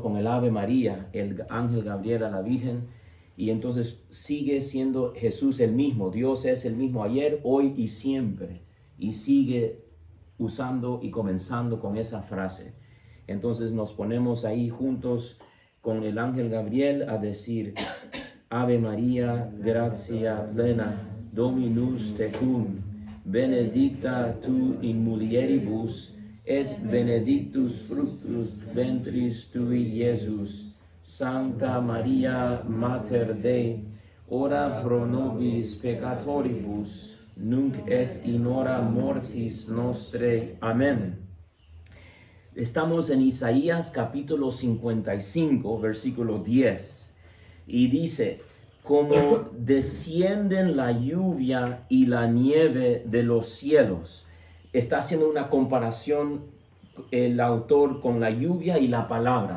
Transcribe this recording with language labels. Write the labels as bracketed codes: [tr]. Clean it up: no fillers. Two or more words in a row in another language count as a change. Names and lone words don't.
[es] Con el Ave María, el ángel Gabriel a la Virgen. Y entonces sigue siendo Jesús el mismo. Dios es el mismo ayer, hoy y siempre. Y sigue usando y comenzando con esa frase. Entonces nos ponemos ahí juntos con el ángel Gabriel a decir: [la] Ave María, gratia plena, Dominus tecum, benedicta tu in mulieribus, et benedictus fructus ventris tui, Iesus. Sancta Maria, Mater Dei, ora pro nobis peccatoribus, nunc et in hora mortis nostrae. Amén. [es] Estamos en Isaías capítulo 55, versículo 10, y dice: como descienden la lluvia y la nieve de los cielos. Está haciendo una comparación el autor con la lluvia y la palabra.